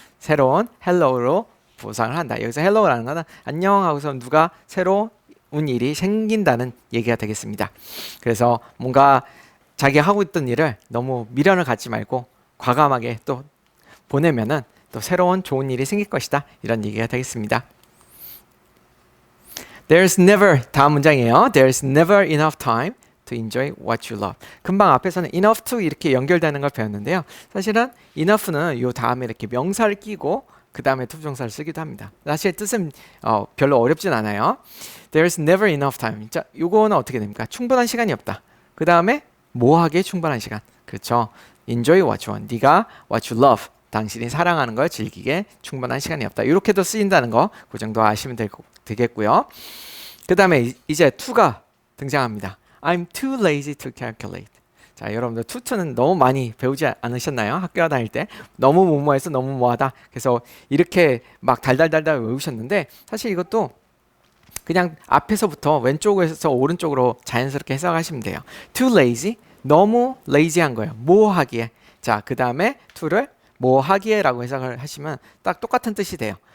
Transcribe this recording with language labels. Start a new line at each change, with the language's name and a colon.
Korean: 새로운 hello로 보상을 한다. 여기서 hello라는 거는 안녕 하고서 누가 새로운 일이 생긴다는 얘기가 되겠습니다. 그래서 뭔가 자기가 하고 있던 일을 너무 미련을 갖지 말고 과감하게 또 보내면은 또 새로운 좋은 일이 생길 것이다. 이런 얘기가 되겠습니다.
English: There's never
Korean: 다음 문장이에요.
English: There's never enough time to enjoy what you love.
Korean: 금방 앞에서는 enough to 이렇게 연결되는 걸 배웠는데요. 사실은 enough는 요 다음에 이렇게 명사를 끼고 그 다음에 투부정사를 쓰기도 합니다. 사실 뜻은 별로 어렵진 않아요.
English: There's never enough time.
Korean: 자, 요거는 어떻게 됩니까? 충분한 시간이 없다. 그 다음에 뭐하기에 충분한 시간. 그렇죠.
English: Enjoy what you want.
Korean: 네가
English: what you love.
Korean: 당신이 사랑하는 걸 즐기게 충분한 시간이 없다. 이렇게도 쓰인다는 거 그 정도 아시면 되겠고요. 그 다음에 이제 to가 등장합니다.
English: I'm too lazy to calculate.
Korean: 자, 여러분들 투투는 너무 많이 배우지 않으셨나요? 학교 다닐 때 너무 뭐뭐해서 너무 뭐하다. 그래서 이렇게 막 달달달달 외우셨는데 사실 이것도 그냥 앞에서부터 왼쪽에서 오른쪽으로 자연스럽게 해석하시면 돼요.
English: Too lazy,
Korean: 너무 lazy한 거예요. 뭐 하기에. 자, 그 다음에 to를 뭐 하기에라고 해석을 하시면 딱 똑같은 뜻이 돼요.